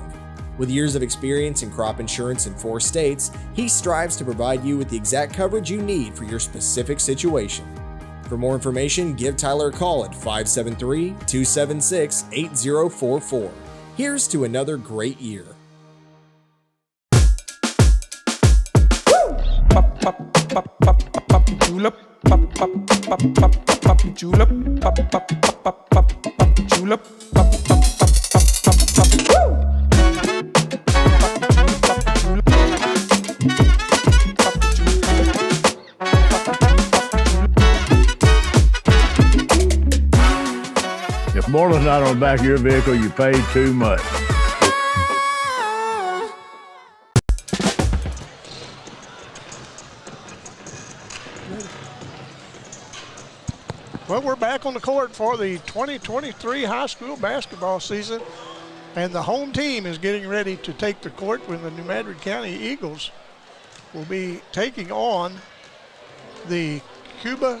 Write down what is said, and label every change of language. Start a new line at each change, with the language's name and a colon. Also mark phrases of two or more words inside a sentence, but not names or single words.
English: With years of experience in crop insurance in 4 states, he strives to provide you with the exact coverage you need for your specific situation. For more information, give Tyler a call at 573-276-8044. Here's to another great year. Julep, pop pop pop pop pop julep, pop pop pop pop pop julep, pop pop pop pop pop. If more than not on the back of your vehicle, you paid too much. Well, we're back on the court for the 2023 high school basketball season, and the home team is getting ready to take the court when the New Madrid County Eagles will be taking on the Cuba.